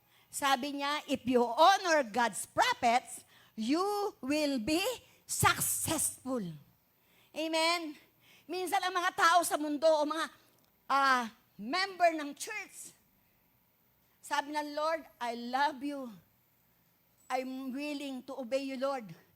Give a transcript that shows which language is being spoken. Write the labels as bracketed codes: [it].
[tl] Sabi niya, [en] if you honor God's prophets, you will be successful. Amen? [tl] Minsan ang mga tao sa mundo o mga member ng church, sabi ng Lord, [en] I love you. I'm willing to obey you, Lord.